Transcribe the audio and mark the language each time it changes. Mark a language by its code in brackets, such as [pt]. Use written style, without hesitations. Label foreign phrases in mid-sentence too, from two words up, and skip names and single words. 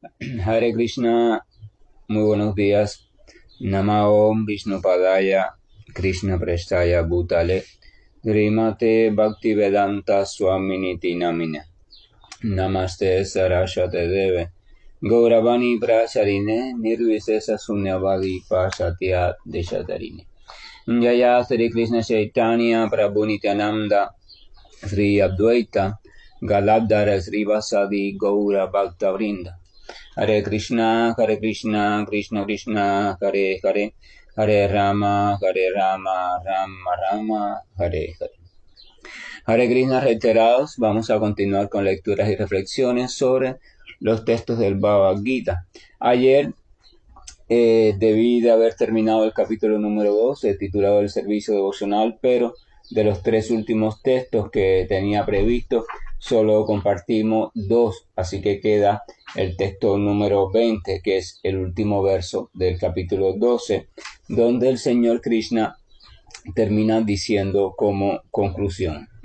[es] Hare Krishna, muy buenos días. [sa] नमोम् विष्णुपादाय, कृष्ण प्रेष्ठाय भूतले, श्रीमते भक्तिवेदान्त स्वामिनिति नामिने. नमस्ते सारस्वते देवे, गौरवाणी प्रचारिणे, निर्विशेष शून्यवादि पाश्चात्य देशतारिणे. जय श्री कृष्ण चैतन्य प्रभु नित्यानन्द, श्री अद्वैत, गलाधर श्री वासादि गौर भक्त वृन्द. [es] Hare Krishna, Krishna Krishna, Hare Hare, Hare Rama, Rama Rama, Hare Hare. Hare Krishna reiterados, vamos a continuar con lecturas y reflexiones sobre los textos del Bhagavad Gita. Ayer debí de haber terminado el capítulo número 2, titulado El servicio devocional, pero de los 3 últimos textos que tenía previsto, solo compartimos 2, así que queda el texto número 20, que es el último verso del capítulo 12, donde el Señor Krishna termina diciendo como conclusión: